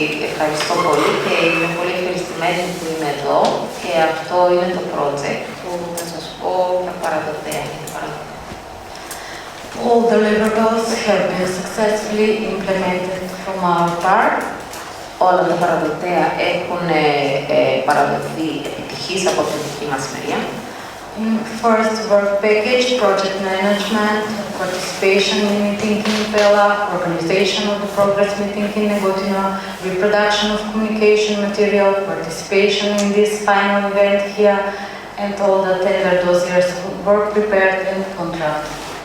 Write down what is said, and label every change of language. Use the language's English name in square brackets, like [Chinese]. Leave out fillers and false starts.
[Greek] Ευχαριστώ πολύ και είμαι πολύ ευχαριστημένη που είμαι εδώ και αυτό είναι το project που θα σας πω τα παραδοτέα. [English] All deliverables have been successfully implemented from our part. [Greek] Όλα τα παραδοτέα έχουν παραδοθεί επιτυχής από την δική μας μεριά. [English] first work package, project management, participation in meeting in Pella, organization of the progress meeting in Negotino, reproduction of communication material, participation in this final event here, and all the tender dossiers were prepared and contracted.